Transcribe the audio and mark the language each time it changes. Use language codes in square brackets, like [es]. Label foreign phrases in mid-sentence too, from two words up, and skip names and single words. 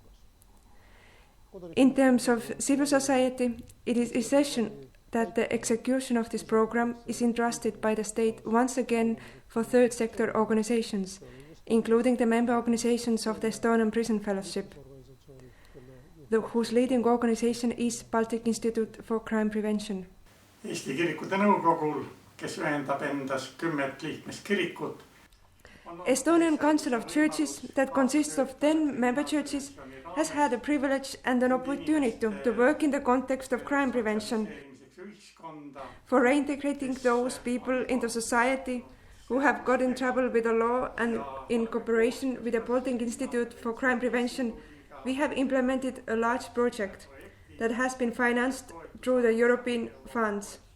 [en] In terms of civil society, it is essential that the execution of this program is entrusted by the state once again for third sector organizations, including the member organizations of the Estonian Prison Fellowship, whose leading organization is Baltic Institute for Crime Prevention. [et] Eesti kirikute nõukogul, kes ühendab endas 10 liikmeskirikut. [en] Estonian Council of Churches, that consists of 10 member churches, has had a privilege and an opportunity to work in the context of crime prevention, for reintegrating those people into society who have got in trouble with the law, and in cooperation with the Baltic Institute for Crime Prevention, we have implemented a large project that has been financed through the European funds.